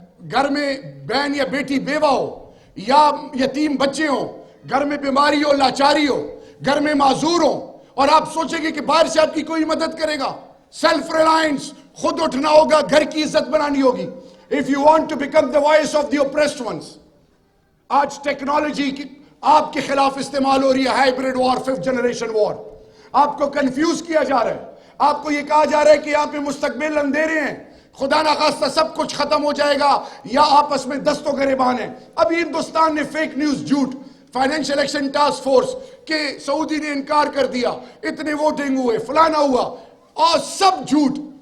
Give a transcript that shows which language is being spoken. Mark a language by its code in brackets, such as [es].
[ur] گھر میں بہن یا بیٹی بیوہ ہو، یا یتیم بچے ہوں، گھر میں بیماری ہو، لاچاری ہو، گھر میں معذور ہو، اور آپ سوچیں گے کہ باہر سے آپ کی کوئی مدد کرے گا. سیلف ریلائنس، خود اٹھنا ہوگا، گھر کی عزت بنانی ہوگی. [en] If you want to become the voice of the oppressed ones. [ur] آج ٹیکنالوجی کی آپ کے خلاف استعمال ہو رہی ہے، ہائبرڈ وار، 5th جنریشن وار. آپ کو کنفیوز کیا جا رہا ہے، آپ کو یہ کہا جا رہا ہے کہ یہاں پہ مستقبل اندھیرے ہیں، خدا نخواستہ سب کچھ ختم ہو جائے گا، یا آپس میں دست و گریبان ہیں. ابھی ہندوستان نے فیک نیوز، جھوٹ، فائنینشل ایکشن ٹاسک فورس کہ سعودی نے انکار کر دیا، اتنے ووٹنگ ہوئے، فلانا ہوا، اور سب جھوٹ.